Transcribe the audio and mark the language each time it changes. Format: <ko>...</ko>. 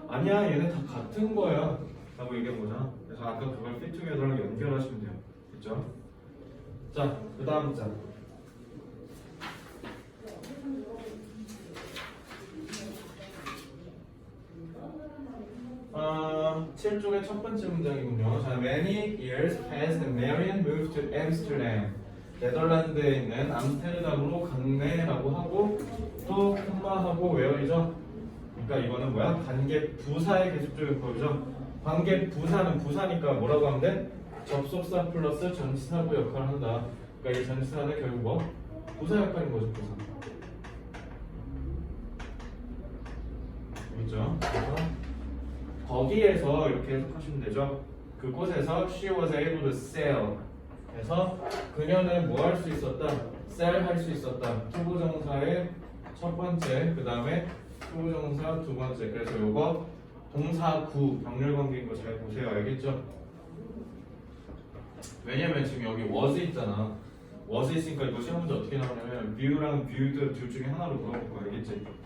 <ko>아니야 얘네 다 같은 거야 라고 얘기한 거잖아. 그래서 아까 그걸</ko> <en>fit together</en> <ko>랑 연결하시면 돼요. 됐죠? 자, 그 다음 문장. 어, 7쪽의 첫 번째 문장이군요.</ko> <en>자, many years passed and Marian moved to Amsterdam.</en> <ko>네덜란드에 있는 암스테르담으로 갔네라고 하고 또 콤마하고 웨어이죠. 그러니까 이거는 뭐야? 관계 부사의 계속적인 거죠. 관계 부사는 부사니까 뭐라고 하면 돼? 접속사 플러스 전치사구 역할을 한다. 그러니까 이 전치사는 결국 뭐? 부사 역할인 거죠. 부사. 그렇죠? 그래서 거기에서 이렇게 해석하시면 되죠. 그곳에서</ko> <en>she was able to sell.</en> <ko>그래서 그녀는 뭐 할 수 있었다? sell 할 수 있었다. 투부정사의 첫 번째, 그 다음에 투부정사 두 번째. 그래서 요거 동사 구 병렬 관계인 거 잘 보세요. 알겠죠? 왜냐면 지금 여기 was 있잖아. was 있으니까 이거 시험 문제 어떻게 나오냐면 view랑 viewed 둘 중에 하나로 물어볼 거 알겠지?</ko>